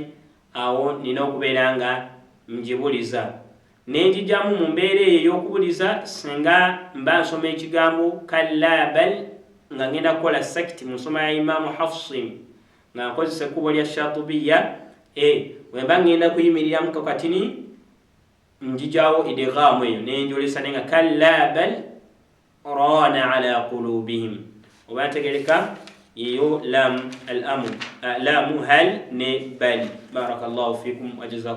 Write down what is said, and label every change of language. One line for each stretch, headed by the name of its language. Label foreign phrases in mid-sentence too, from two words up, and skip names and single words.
Ganda: Awo nina okubeera nga njibuliza nenjijjamu mu mbeera eyo ey'okubuliza singa mba nsoma ekigambo
Arabic: كلا بل
Ganda: nga ngenda kukola sakiti mu nsoma ya Imamu Hafsi nga nkozesa ekkubo lya Shatibiya, wemba ngenda kuyimiriramu kakatini njijjawo idghaamu eyo nenjolesa nenga
Arabic: كلا بل ران على قلوبهم.
Ganda: Oba ntegereka yeyo
Arabic: لام الأمر, لام هل
Ganda: ne bal.
Arabic: بارك الله فيكم وجزاكم.